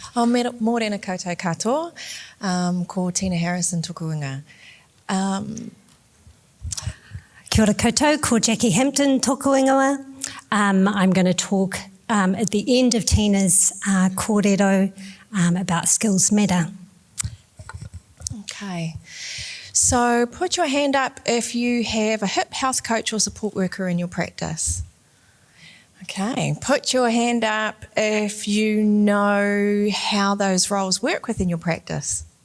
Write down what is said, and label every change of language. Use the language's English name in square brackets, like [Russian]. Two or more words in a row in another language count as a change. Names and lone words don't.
[Māori] Mōrena koutou katoa, ko Tina Harrison tuku inga. Kia ora koutou, ko Jackie Hampton toku ingoa. [English] I'm going to talk at the end of Tina's kōrero about skills matter. Okay, so put your hand up if you have a hip health coach or support worker in your practice. Okay, put your hand up if you know how those roles work within your practice.